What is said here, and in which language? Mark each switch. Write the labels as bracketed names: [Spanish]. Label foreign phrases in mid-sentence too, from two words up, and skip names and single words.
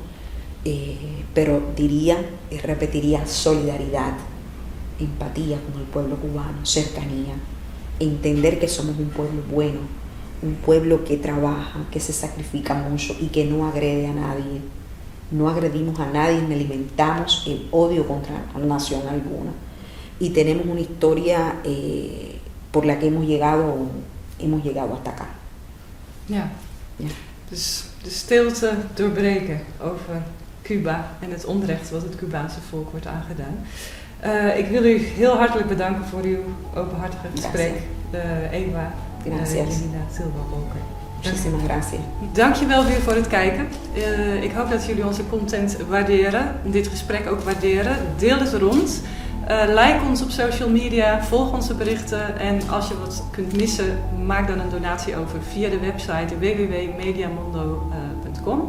[Spanish] Pero repetiría solidaridad, empatía con el pueblo cubano, cercanía, entender que somos un pueblo bueno, un pueblo que trabaja, que se sacrifica mucho y que no agrede a nadie. No agredimos a nadie ni alimentamos el odio contra nación alguna. Y tenemos una historia por la que hemos llegado hasta acá. [Dutch] Ja. Dus de stilte doorbreken over Cuba en het onrecht wat het Cubaanse volk wordt aangedaan. Ik wil u heel hartelijk bedanken voor uw openhartige gesprek, Ewa. [Spanish] Gracias. Muchísimas gracias. [Dutch] Dankjewel weer voor het kijken. Ik hoop dat jullie onze content waarderen, dit gesprek ook waarderen. Deel het rond. Like ons op [English] social media, [Dutch] volg onze berichten en als je wat kunt missen, maak dan een donatie over via de website www.mediamondo.com.